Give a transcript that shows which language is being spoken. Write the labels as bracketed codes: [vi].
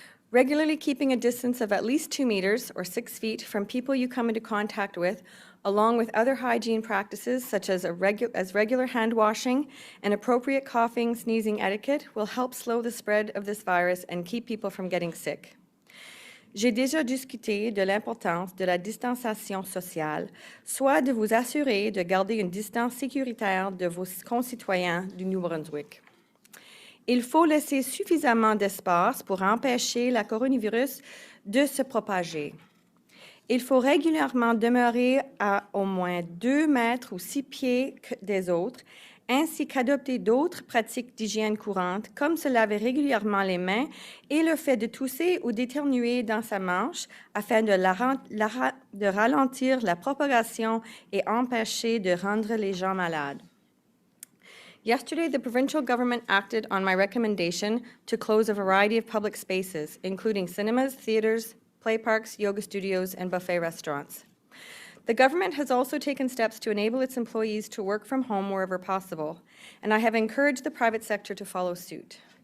[en] Regularly keeping a distance of at least 2 meters or 6 feet from people you come into contact with, along with other hygiene practices such as regular hand washing and appropriate coughing, sneezing etiquette will help slow the spread of this virus and keep people from getting sick. [fr] J'ai déjà discuté de l'importance de la distanciation sociale, soit de vous assurer de garder une distance sécuritaire de vos concitoyens du New Brunswick. Il faut laisser suffisamment d'espace pour empêcher le coronavirus de se propager. Il faut régulièrement demeurer à au moins 2 mètres ou 6 pieds des autres, ainsi qu'adopter d'autres pratiques d'hygiène courantes, comme se laver régulièrement les mains et le fait de tousser ou d'éternuer dans sa manche afin de ralentir la propagation et empêcher de rendre les gens malades. [en] Yesterday, the provincial government acted on my recommendation to close a variety of public spaces, including cinemas, theaters, play parks, yoga studios, and buffet restaurants. The government has also taken steps to enable its employees to work from home wherever possible, and I have encouraged the private sector to follow suit.